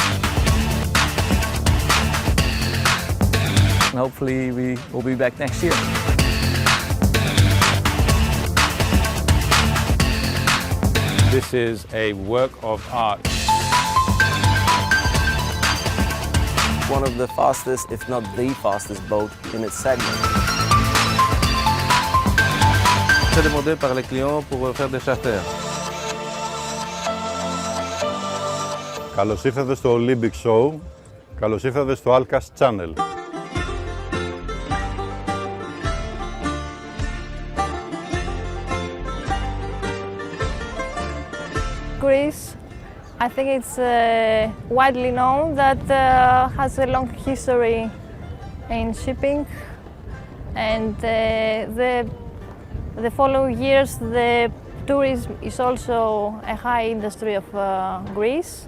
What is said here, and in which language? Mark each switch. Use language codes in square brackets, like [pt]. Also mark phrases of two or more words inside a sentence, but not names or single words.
[en] And hopefully we will be back next year. This is a work of art. One of the fastest, if not the fastest boat in its segment. [fr] C'est demandé par les clients pour faire des charters. [el] Καλώς ήρθατε στο Olympic Show. Καλώς ήρθατε στο Alkass channel. [en] Greece, I think it's widely known that has a long history in shipping, and the following years the tourism is also a high industry of Greece.